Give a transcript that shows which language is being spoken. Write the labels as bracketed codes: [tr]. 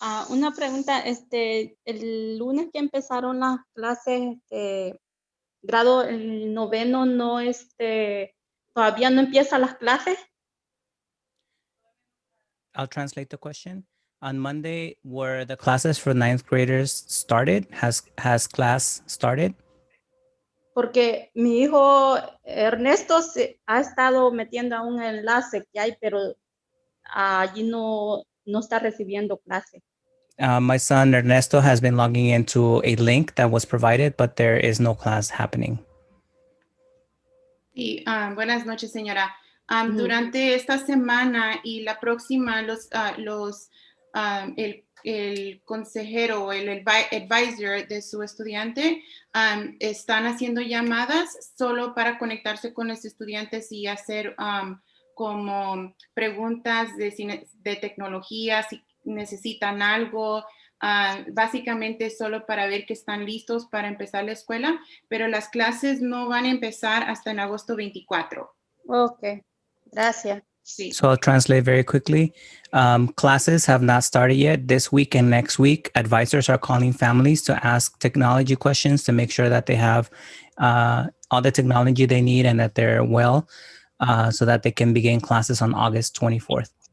[es] Una pregunta, el lunes que empezaron las clases, grado el noveno, no, todavía no empiezan las clases. [en] I'll translate the question. On Monday, were the classes for ninth graders started? Has class started? [es] Porque mi hijo Ernesto se ha estado metiendo a un enlace que hay, pero allí no está recibiendo clase. [en] My son Ernesto has been logging into a link that was provided, but there is no class happening. [es] Sí, buenas noches, señora. Durante esta semana y la próxima, el consejero o el advisor de su estudiante están haciendo llamadas solo para conectarse con los estudiantes y hacer como preguntas de tecnología, si necesitan algo, básicamente solo para ver que están listos para empezar la escuela, pero las clases no van a empezar hasta en agosto 24. Ok, gracias. Sí. [en] So I'll translate very quickly. Classes have not started yet. This week and next week, advisors are calling families to ask technology questions to make sure that they have all the technology they need and that they're well, so that they can begin classes on August 24th.